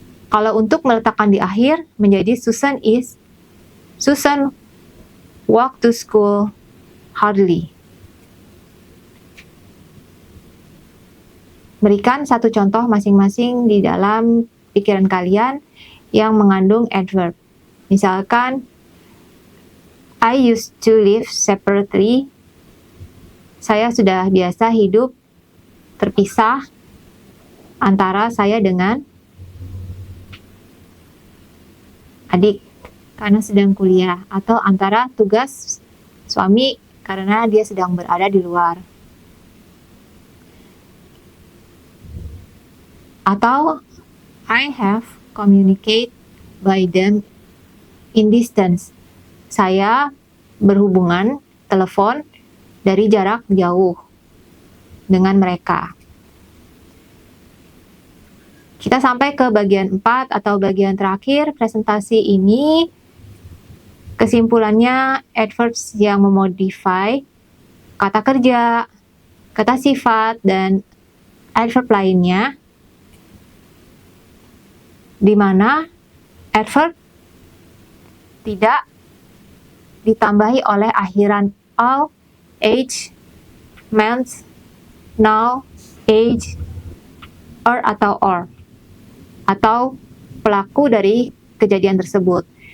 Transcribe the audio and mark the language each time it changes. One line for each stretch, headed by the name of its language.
Indonesian: Kalau untuk meletakkan di akhir menjadi
English: Susan walk to school hardly.
Indonesian: Berikan satu contoh masing-masing di dalam pikiran kalian yang mengandung adverb. Misalkan,
English: I used to live separately.
Indonesian: Saya sudah biasa hidup terpisah antara saya dengan adik karena sedang kuliah, atau antara tugas suami karena dia sedang berada di luar. Atau
English: I have communicate by them in distance.
Indonesian: Saya berhubungan telepon dari jarak jauh dengan mereka. Kita sampai ke bagian 4 atau bagian terakhir presentasi ini. Kesimpulannya, adverbs yang memodify kata kerja, kata sifat, dan adverb lainnya, di mana adverb tidak ditambahi oleh akhiran all, age, meant, now, age, or atau or, atau pelaku dari kejadian tersebut.